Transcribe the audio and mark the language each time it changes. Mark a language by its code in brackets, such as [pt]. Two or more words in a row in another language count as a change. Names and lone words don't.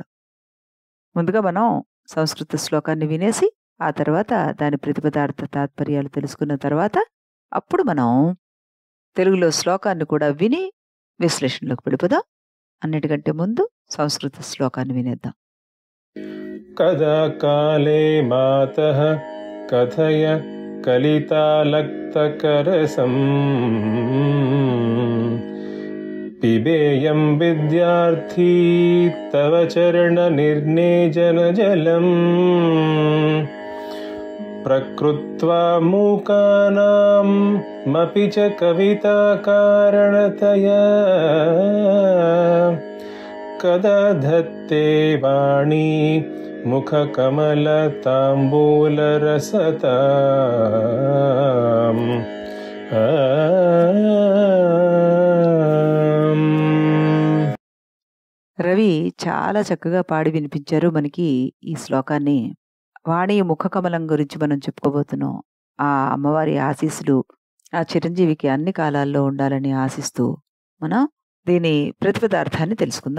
[te] ముందుగా మనం సంస్కృత శ్లోకాన్ని వినేసి, ఆ తర్వాత దాని ప్రతిపదార్థ తాత్పర్యాలు తెలుసుకున్న తర్వాత, అప్పుడు మనం తెలుగులో శ్లోకాన్ని కూడా విని విశ్లేషణలోకి వెళ్ళిపోదాం. అన్నిటికంటే ముందు సంస్కృత శ్లోకాన్ని వినేద్దాం. [sa] कदा काले मातः कथय कलितालक्तकरसं पिबेयं विद्यार्थी तव चरणनिर्नेजनजलम् प्रकृत्वा मूकानामपि च कविताकारणतया कदा धत्ते वाणी मुखकमलताम्बूलरसताम् [te] రవి చాలా చక్కగా పాడి వినిపించారు మనకి ఈ శ్లోకాన్ని. వాణి ముఖ కమలం గురించి మనం చెప్పుకోబోతున్నాం. ఆ అమ్మవారి ఆశీస్సులు ఆ చిరంజీవికి అన్ని కాలాల్లో ఉండాలని ఆశిస్తూ మనం దీని ప్రతిపదార్థాన్ని తెలుసుకుందాం.